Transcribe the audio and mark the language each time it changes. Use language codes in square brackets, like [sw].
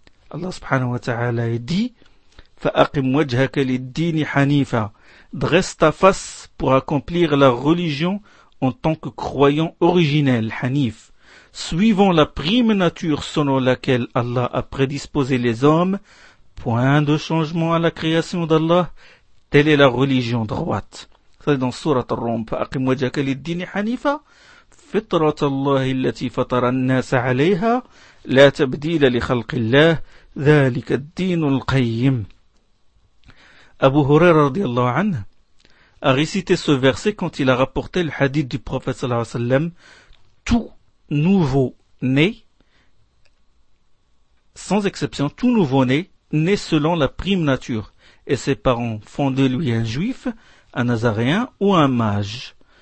[fr] Allah subhanahu wa ta'ala dit, « [ar] فَأَقِمْ وَجْهَكَ لِلدِّينِ حَنِيفًا [fr] » Dresse ta face pour accomplir la religion en tant que croyant originel, Hanif. Suivant la prime nature selon laquelle Allah a prédisposé les hommes, point de changement à la création d'Allah, telle est la religion droite. Ça c'est dans Sourate Ar-Rum. [ar] فَأَقِمْ وَجْهَكَ لِلدِّينِ حَنِيفًا فطرة الله التي فطر الناس عليها لا تبديل لخلق الله ذلك الدين القيم. [fr] Abu Huraira radiallahu anhu a récité ce verset quand il a rapporté le hadith du prophète sallallahu alayhi wa sallam, tout nouveau né, sans exception, tout nouveau né naît selon la prime nature et ses parents font de lui un juif, un nazaréen ou un mage.